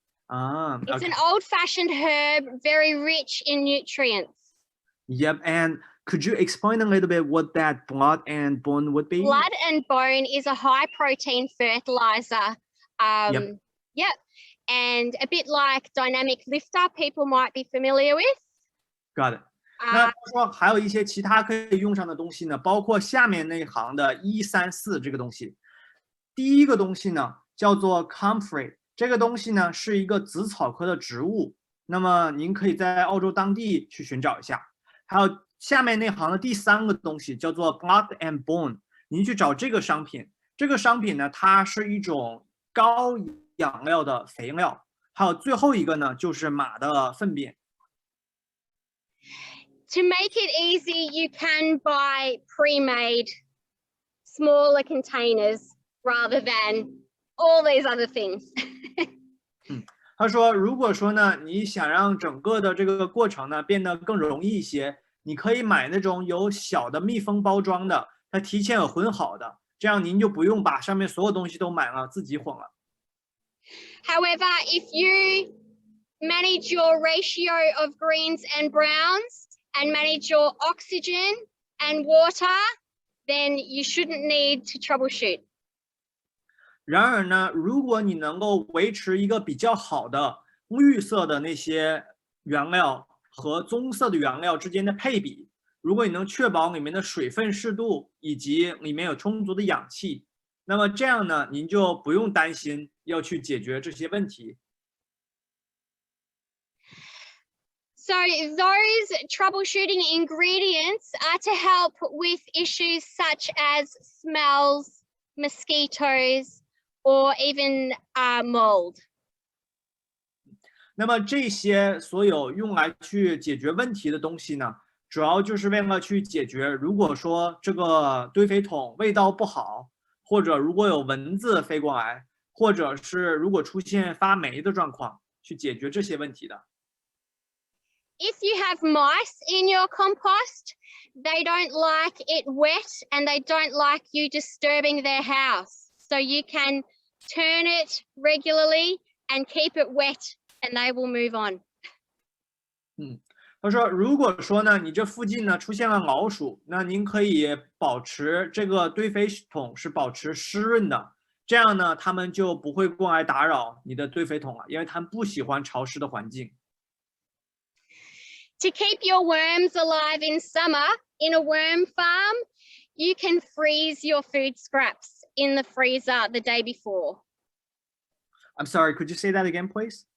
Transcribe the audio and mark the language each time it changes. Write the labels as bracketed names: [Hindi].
[English] It's an old-fashioned herb, very rich in nutrients. Yep, and could you explain a little bit what that blood and bone would be? Blood and bone is a high-protein fertilizer. Yep, and a bit like dynamic lifter, people might be familiar with. Got it. [Chinese] 那他说还有一些其他可以用上的东西呢，包括下面那一行的1、3、4这个东西。第一个东西呢叫做 comfrey， 这个东西呢是一个紫草科的植物，那么您可以在澳洲当地去寻找一下。还有下面那行的第3个东西叫做 blood and bone， 您去找这个商品。这个商品呢，它是一种高养料的肥料。还有最后一个呢，就是马的粪便。 [English] To make it easy, you can buy pre-made smaller containers rather than all these other things. [Chinese] 他说，如果说呢，你想让整个的这个过程呢变得更容易一些，你可以买那种有小的密封包装的，它提前有混好的，这样您就不用把上面所有东西都买了，自己混了。 [English] However, if you manage your ratio of greens and browns and manage your oxygen and water, then you shouldn't need to troubleshoot. [Chinese] 然而呢，如果你能够维持一个比较好的绿色的那些原料和棕色的原料之间的配比，如果你能确保里面的水分适度以及里面有充足的氧气，那么这样呢，您就不用担心要去解决这些问题。 [English] So those troubleshooting ingredients are to help with issues such as smells, mosquitoes, or even mold. [Chinese] 那么这些所有用来去解决问题的东西呢，主要就是为了去解决，如果说这个堆肥桶味道不好，或者如果有蚊子飞过来，或者是如果出现发霉的状况，去解决这些问题的。 [English] If you have mice in your compost, they don't like it wet and they don't like you disturbing their house. So you can turn it regularly and keep it wet and they will move on. [Chinese] 他说，如果说呢，你这附近呢出现了老鼠，那您可以保持这个堆肥桶是保持湿润的，这样呢，它们就不会过来打扰你的堆肥桶了，因为它们不喜欢潮湿的环境。 [English] To keep your worms alive in summer, in a worm farm, you can freeze your food scraps in the freezer the day before. I'm sorry, could you say that again, please?